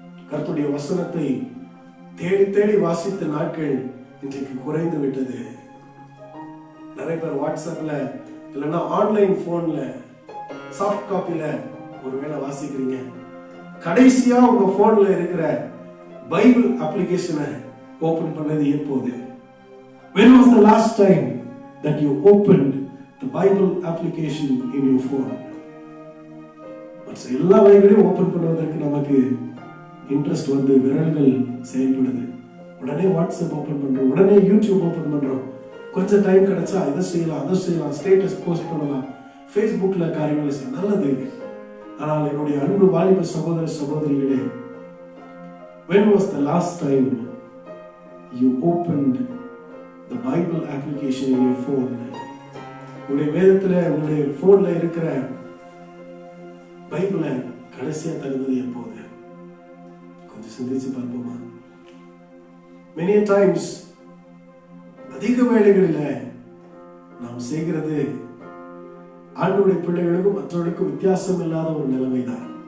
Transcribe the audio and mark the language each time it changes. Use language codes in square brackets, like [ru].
[ta] கர்த்தருடைய வசனத்தை தேடி தேடி வாசித்த நாட்கள் இன்றைக்கு குறைந்து விட்டது. நிறைய பேர் வாட்ஸ்அப்ல இல்லைன்னா ஆன்லைன் போன்ல சாஃப்ட் காப்பில ஒருவேளை வாசிக்கிறீங்க. கடைசியா உங்க போன்ல இருக்கிற பைபிள் அப்ளிகேஷனை ஓபன் பண்ணது எப்போது? [en] When was the last time that you opened the Bible application in your phone? [ta] எல்லா வகைகளையும் ஓபன் பண்ணுவதற்கு நமக்கு இன்ட்ரெஸ்ட் வந்து விரல்கள் செயல்படுது. உடனே வாட்ஸ்அப் ஓபன் பண்றோம், உடனே யூடியூப் ஓபன் பண்றோம். கொஞ்சம் டைம் கிடைச்சா இதை செய்யலாம், அதை செய்யலாம், ஸ்டேட்டஸ் போஸ்ட் பண்ணலாம். ஃபேஸ்புக்ல காரியங்களை செய்ய நல்லது. ஆனால் என்னுடைய அன்பு வாலிப சகோதர சகோதரிகளே, [en] when was the last time you opened the Bible application in your phone? [ta] உங்களுடைய வேதத்துல உங்களுடைய போன்ல இருக்கிற பைபிளை கடைசியா தருவது எப்போது? கொஞ்சம் சிந்திச்சு பார்ப்போமா? [en] many times [ta] அதிக வேளைகளில நாம் செய்கிறது ஆண்டவருடைய பிள்ளைகளுக்கும் மற்றவர்களுக்கும் வித்தியாசம் இல்லாத ஒரு நிலைமைதான்.